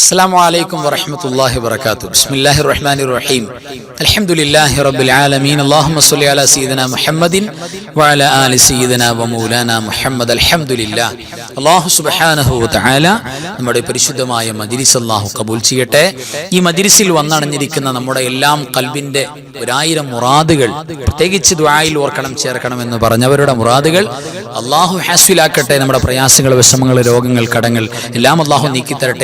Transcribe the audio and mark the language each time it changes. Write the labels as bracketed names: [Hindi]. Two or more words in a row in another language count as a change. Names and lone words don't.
[Arabic] السلام عليكم ورحمة الله وبركاته. بسم الله الرحمن الرحيم. الحمد لله رب العالمين. اللهم صل على سيدنا محمد وعلى آل سيدنا ومولانا محمد. الحمد لله. الله سبحانه و تعالى [Malayalam] നമ്മുടെ പരിശുദ്ധമായ മജ്ലിസ് അല്ലാഹു കബൂൽ ചെയ്യട്ടെ. ഈ മജ്ലിസിൽ വന്നണഞ്ഞിരിക്കുന്ന നമ്മുടെ എല്ലാം ഖൽബിന്റെ 1000 മുറാദുകൾ, പ്രത്യേകിച്ച് ദുആയിൽ ഓർക്കണം ചേർക്കണം എന്ന് പറഞ്ഞവരുടെ മുറാദുകൾ അല്ലാഹു ഹാസിലാക്കട്ടെ. നമ്മുടെ പ്രയാസങ്ങൾ, വിഷമങ്ങൾ, രോഗങ്ങൾ, കടങ്ങൾ എല്ലാം അല്ലാഹു നീക്കി തരട്ടെ.